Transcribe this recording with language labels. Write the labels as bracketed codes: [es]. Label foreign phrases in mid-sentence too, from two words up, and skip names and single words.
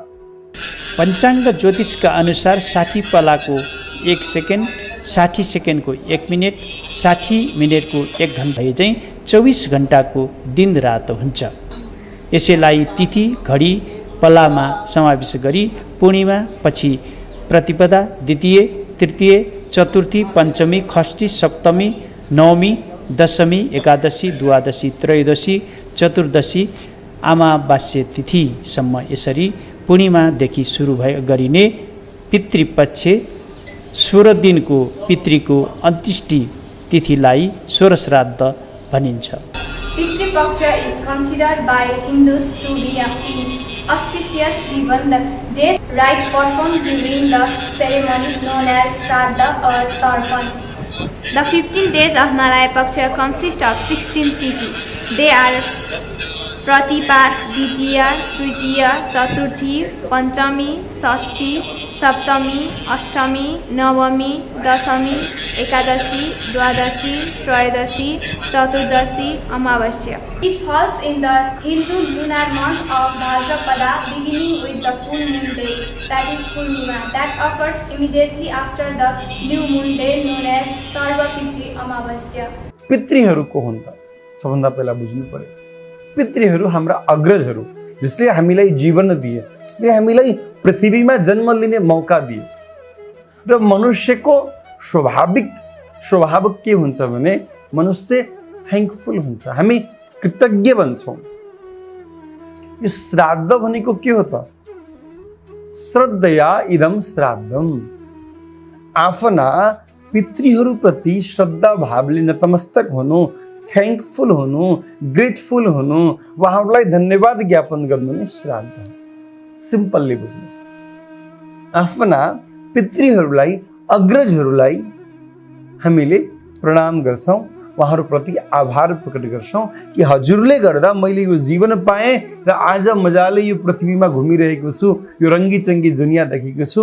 [ne] पञ्चाङ्ग ज्योतिषका अनुसार 60 पलाको 1 सेकेन्ड, 60 सेकेन्डको 1 मिनट, 60 मिनटको 1 घन्टा भए चाहिँ 24 घन्टाको दिन रात हुन्छ। यसैलाई तिथि, घडी, पलामा समावेश गरी पूर्णिमा, पछि प्रतिपदा, द्वितीय, तृतीय, चतुर्थी, पञ्चमी, षष्ठी, सप्तमी, नवमी, दशमी, एकादशी, द्वादशी, त्रयोदशी, चतुर्दशी, अमावास्या तिथिसम्म यसरी पूर्णिमादेखि सुरु गरिने पितृपक्ष 16 दिनको पितृको अन्त्येष्टि तिथिलाई सोर श्राद्ध भनिन्छ। [en] Pitru Paksha is considered by Hindus to be auspicious given the death rite performed during the ceremony known as Shraddha or Tarpan. The 15 days of Malaya Paksha consist of 16 tithi. They are प्रतिपाद, द्वितीय, तृतीय, चतुर्थी, पञ्चमी, षष्ठी, सप्तमी, अष्टमी, नवमी, दशमी, एकादशी, द्वादशी, त्रयोदशी, चतुर्दशी, अमावस्या. It falls in the Hindu lunar month of Bhadrapada, beginning with the full moon day, that is Purnima, that occurs immediately after the new moon day known as Sarva Pitri Amavasya. [ne] पितृहरू को हुन्छ सबभन्दा पहिला बुझ्नु पर्यो. पितृहरू हाम्रा अग्रजहरू, जसले हामीलाई जीवन दिए, जसले हामीलाई पृथ्वीमा जन्म लिने मौका दिए. र मनुष्यको स्वभाव के हुन्छ भने मनुष्य थ्याङ्कफुल हुन्छ, हामी कृतज्ञ बन्छौँ. यो श्राद्ध भनेको के हो त? [sa] श्रद्धया इदम श्राद्धम. [ne] आफ्ना पितृहरूप्रति श्रद्धा भावले नतमस्तक हुनु, थ्याङ्कफुल हुनु, ग्रेटफुल हुनु, उहाँहरूलाई धन्यवाद ज्ञापन गर्नु नै श्राद्ध हो. सिम्पल्ली बुझ्नुहोस्. आफ्ना पितृहरूलाई, अग्रजहरूलाई हामीले प्रणाम गर्छौँ, उहाँहरूप्रति आभार प्रकट गर्छौँ कि हजुरले गर्दा मैले यो जीवन पाएँ र आज मजाले यो पृथ्वीमा घुमिरहेको छु, यो रङ्गीचङ्गी दुनियाँ देखेको छु.